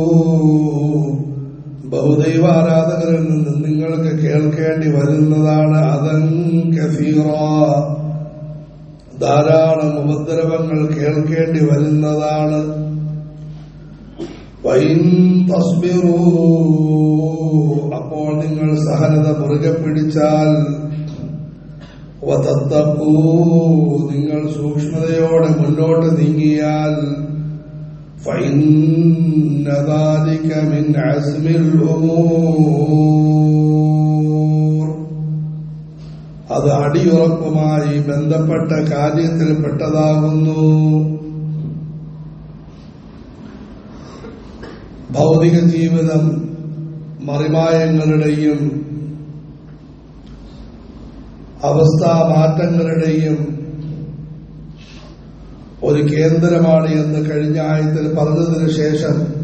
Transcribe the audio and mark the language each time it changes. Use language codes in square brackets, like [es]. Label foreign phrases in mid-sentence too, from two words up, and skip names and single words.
[ml] ബഹുദൈവാരാധകരിൽ നിന്നും നിങ്ങൾക്ക് കേൾക്കേണ്ടി വരുന്നതാണ് [ar] أذى كثيرا [ml] ധാരാളം ഉപദ്രവങ്ങൾ കേൾക്കേണ്ടി വരുന്നതാണ് [ar] وإن تصبروا [ml] അപ്പോൾ നിങ്ങൾ സഹനത മുറുകെ പിടിച്ചാൽ വതത്തഖൂ നിങ്ങൾ സൂക്ഷ്മതയോടെ മുന്നോട്ട് നീങ്ങിയാൽ [ar] فإن ذلك من عزم الأمور [ml] അത് അടിയുറപ്പുമായി ബന്ധപ്പെട്ട കാര്യത്തിൽപ്പെട്ടതാകുന്നു. ഭൗതിക ജീവിതം മറിമായങ്ങളുടെയും അവസ്ഥാമാറ്റങ്ങളുടെയും ഒരു കേന്ദ്രമാണ് എന്ന് കഴിഞ്ഞ ആയത്തിൽ പറഞ്ഞതിനു ശേഷം